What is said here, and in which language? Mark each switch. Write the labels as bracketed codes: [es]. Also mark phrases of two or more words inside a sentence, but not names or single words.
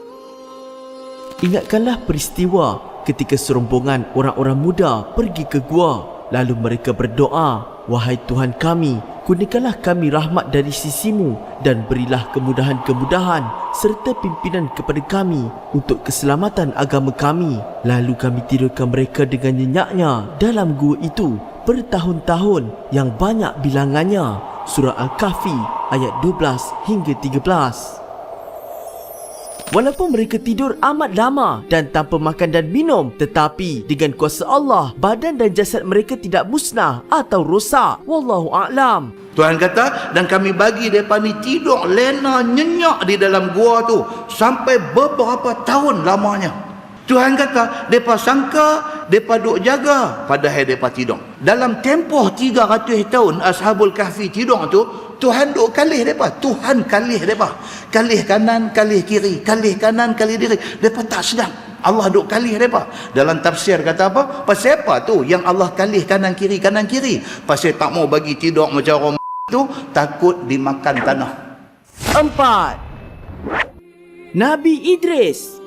[ms] Ingatkanlah peristiwa ketika serombongan orang-orang muda pergi ke gua, lalu mereka berdoa, "Wahai Tuhan kami, kurniakanlah kami rahmat dari sisimu dan berilah kemudahan-kemudahan serta pimpinan kepada kami untuk keselamatan agama kami." Lalu kami tidurkan mereka dengan nyenyaknya dalam gua itu bertahun-tahun yang banyak bilangannya. Surah Al-Kahfi ayat 12 hingga 13. Walaupun mereka tidur amat lama dan tanpa makan dan minum, tetapi dengan kuasa Allah, badan dan jasad mereka tidak musnah atau rosak. [ar] Wallahu a'lam. [ms] Tuhan kata, dan kami bagi mereka ni tidur lena nyenyak di dalam gua tu sampai beberapa tahun lamanya. Tuhan kata, mereka sangka mereka duk jaga, padahal mereka tidur. Dalam tempoh 300 tahun Ashabul Kahfi tidur tu, Tuhan duk kalih mereka. Tuhan kalih mereka. Kalih kanan, kalih kiri. Kalih kanan, kalih kiri. Mereka tak sedang. Allah duk kalih mereka. Dalam tafsir kata apa? Pasal apa tu yang Allah kalih kanan kiri, kanan kiri? Pasal tak mau bagi tidur macam orang tu, takut dimakan tanah. 4. Nabi Idris.